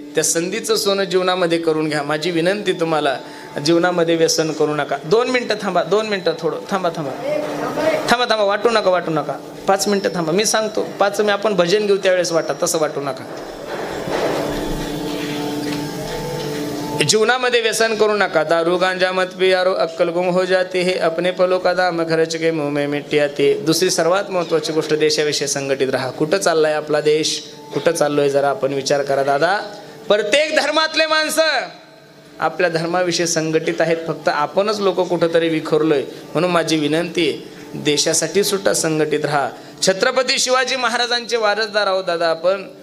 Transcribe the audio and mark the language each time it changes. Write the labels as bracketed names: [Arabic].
[Marathi] त्या संधीचं सोनं जीवनामध्ये करून घ्या. माझी विनंती तुम्हाला, जीवनामध्ये व्यसन करू नका. 2 मिनिटं थांबा, 2 मिनिटं थोडं थांबा, वाटू नका. 5 मिनिटं थांबा, मी सांगतो. 5 मी आपण भजन घेऊ त्यावेळेस वाटा, तसं वाटू नका. जीवनामध्ये व्यसन करू नका. [Hindi] दारू गांजा मत पियारो अक्कल गुम हो जाते है, अपने पलो का दाम खर्च के मुंह में मिट्टी आती. [Marathi] दुसरी सर्वात महत्त्वाची गोष्ट, देशाविषयी संघटित राहा. कुठं चाललाय आपला देश, कुठं चाललोय जरा आपण विचार करा दादा. प्रत्येक धर्मातले माणसं आपल्या धर्माविषयी संघटित आहेत, फक्त आपणच लोक कुठंतरी विखरलोय. म्हणून माझी विनंती आहे, देशासाठी सुद्धा संघटित राहा. छत्रपती शिवाजी महाराजांचे वारसदार आहोत दादा आपण.